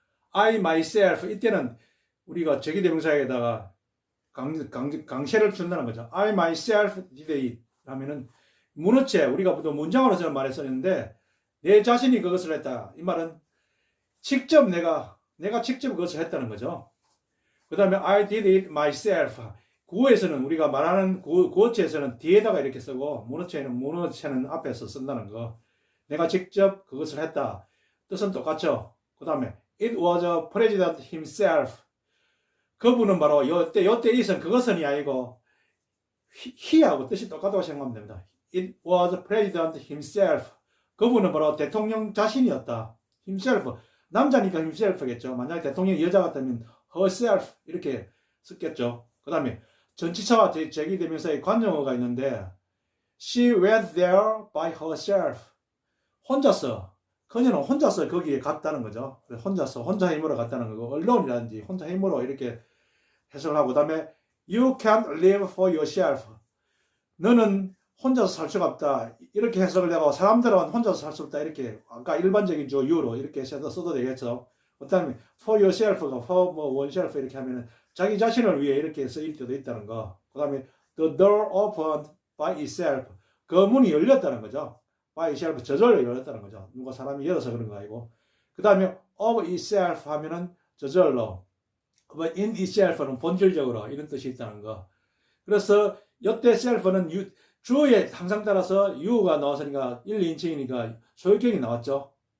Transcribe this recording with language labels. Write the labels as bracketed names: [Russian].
[English] I, myself, [Korean] 이때는 우리가 제기대명사에다가 강세를 준다는 거죠. [English] I, myself did it [Korean] 하면은 문어체, 우리가 보통 문장으로서는 말했었는데 내 자신이 그것을 했다. 이 말은 직접 내가 직접 그것을 했다는 거죠. [English] 그 다음에 I did it myself. [Korean] 구어에서는 우리가 말하는 구어체에서는 뒤에다가 이렇게 쓰고 문어체는 앞에서 쓴다는 거. 내가 직접 그것을 했다. 뜻은 똑같죠. [English] 그 다음에 it was a president himself. [Korean] 그분은 바로 요때 it은 그것은이 아니고 he하고 뜻이 똑같다고 생각하면 됩니다. [English] It was president himself. [Korean] 그분은 바로 대통령 자신이었다. himself. 남자니까 himself겠죠. 만약에 대통령이 여자 같다면 herself 이렇게 썼겠죠. 그 다음에 전치사와 제기대명사의 관용어가 있는데 [English] she went there by herself. [Korean] 혼자서, 그녀는 혼자서 거기에 갔다는 거죠. 혼자 힘으로 갔다는 거고, alonei라든지 혼자 힘으로 이렇게 해석을 하고, 그 다음에 [English] you can't live for yourself. [Korean] 너는 혼자서 살 수가 없다. 이렇게 해석을 하고, 사람들은 혼자서 살 수 없다. 이렇게 아까 일반적인 주 you로 이렇게 써도 되겠죠. 그 다음에 [English] for yourself [Korean] 가 [English] for oneself [Korean] 이렇게 하면은 자기 자신을 위해 이렇게 쓰일 때도 있다는 거. [English] 그 다음에 the door opened by itself. [Korean] 그 문이 열렸다는 거죠. [English] by itself, [Korean] 저절로 열렸다는 거죠. 누가 사람이 열어서 그런 거 아니고. 그 다음에 [English] of itself [Korean] 하면은 저절로. [English] in itself [Korean] 는 본질적으로 이런 뜻이 있다는 거. 그래서 이때 self는 주어에 항상 따라서 you가 나왔으니까 1, 2인칭이니까 소유격이 나왔죠.